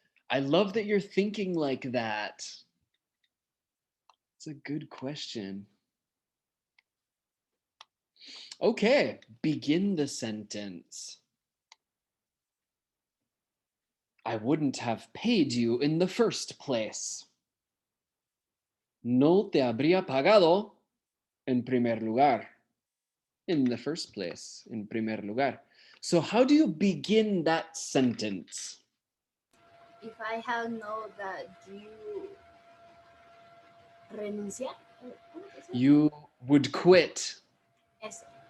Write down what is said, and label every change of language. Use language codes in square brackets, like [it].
[en] I love that you're thinking like that. It's a good question. Okay, begin the sentence. I wouldn't have paid you in the first place. [es] No te habría pagado en primer lugar. [en] In the first place, in [es] primer lugar. [en] So how do you begin that sentence? If I had known that you renunciar, You would quit. [es] eso.